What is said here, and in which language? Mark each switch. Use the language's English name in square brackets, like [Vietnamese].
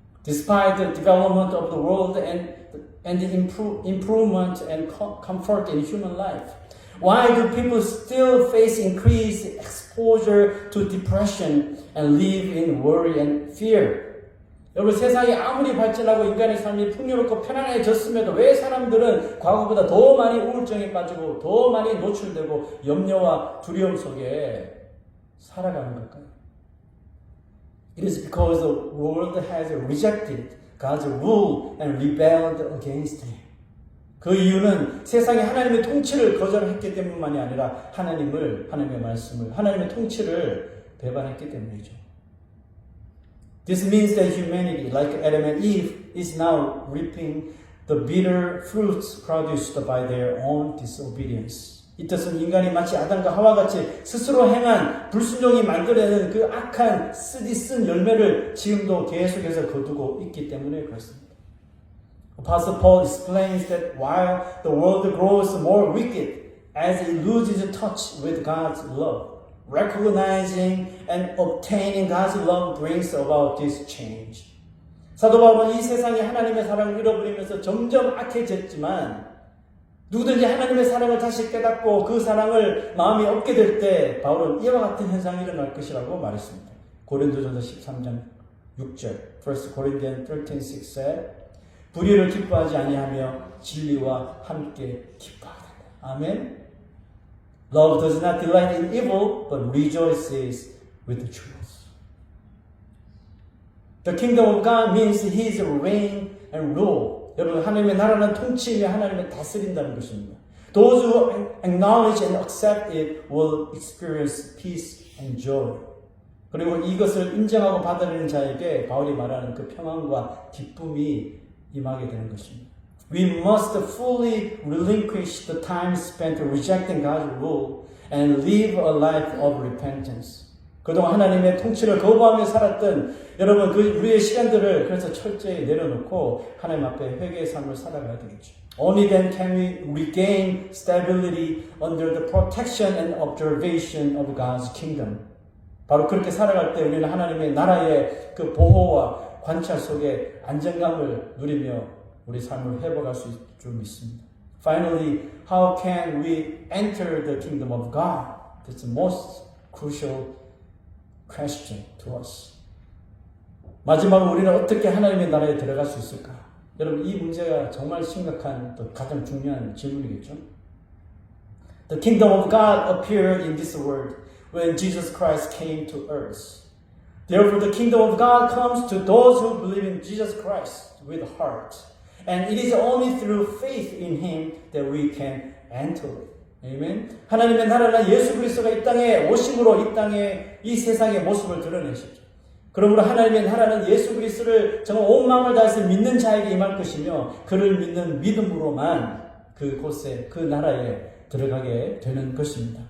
[English] Despite the development of the world and the improvement and comfort in human life, Why do people still face increased exposure to depression and live in worry and fear? [Korean] 여러분 세상이 아무리 발전하고 인간의 삶이 풍요롭고 편안해졌음에도 왜 사람들은 과거보다 더 많이 우울증에 빠지고 더 많이 노출되고 염려와 두려움 속에 살아가는 걸까요? [English] It is because the world has rejected God's rule and rebelled against Him. [Korean] 그 이유는 세상에 하나님의 통치를 거절했기 때문만이 아니라 하나님의 말씀을, 하나님의 통치를 배반했기 때문이죠. [English] This means that humanity, like Adam and Eve, is now reaping the bitter fruits produced by their own disobedience. [Korean] 이 뜻은 인간이 마치 아담과 하와같이 스스로 행한 불순종이 만들어내는 그 악한 쓰디쓴 열매를 지금도 계속해서 거두고 있기 때문에 그렇습니다. [English] Apostle Paul explains that while the world grows more wicked as it loses touch with God's love, recognizing and obtaining God's love brings about this change. [Korean] 사도 바울은 이 세상이 하나님의 사랑을 잃어버리면서 점점 악해졌지만 누구든지 하나님의 사랑을 다시 깨닫고 그 사랑을 마음이 얻게 될 때 바울은 이와 같은 현상이 일어날 것이라고 말했습니다. 고린도전서 13장 6절 [English] 1 Corinthians 13:6 said, [Korean] 불의를 기뻐하지 아니하며 진리와 함께 기뻐하다. 아멘. [English] Love does not delight in evil, but rejoices with the truth. The kingdom of God means His reign and rule. [Korean] 여러분, 하나님의 나라는 통치이며 하나님의 다스린다는 것입니다. [English] Those who acknowledge and accept it will experience peace and joy. [Korean] 그리고 이것을 인정하고 받아들이는 자에게 바울이 말하는 그 평안과 기쁨이 임하게 되는 것입니다. [English] We must fully relinquish the time spent rejecting God's rule and live a life of repentance. [Korean] 그동안 하나님의 통치를 거부하며 살았던 여러분 그 우리의 시간들을 그래서 철저히 내려놓고 하나님 앞에 회개의 삶을 살아가야 되겠죠. [English] Only then can we regain stability under the protection and observation of God's kingdom. [Korean] 바로 그렇게 살아갈 때 우리는 하나님의 나라의 그 보호와 관찰 속에 안정감을 누리며 우리 삶을 회복할 수 있습니다. [English] Finally, how can we enter the kingdom of God? That's the most crucial question to us. [Korean] 마지막으로 우리는 어떻게 하나님의 나라에 들어갈 수 있을까? 여러분 이 문제가 정말 심각한 또 가장 중요한 질문이겠죠. [English] The kingdom of God appeared in this world when Jesus Christ came to earth. Therefore, the kingdom of God comes to those who believe in Jesus Christ with heart. And it is only through faith in Him that we can enter it. [Korean] 아멘. 하나님의 나라는 예수 그리스도가 이 땅에 오심으로 이 땅에 이 세상의 모습을 드러내셨죠. 그러므로 하나님의 나라는 예수 그리스도를 정말 온 마음을 다해서 믿는 자에게 임할 것이며 그를 믿는 믿음으로만 그곳에 그 나라에 들어가게 되는 것입니다.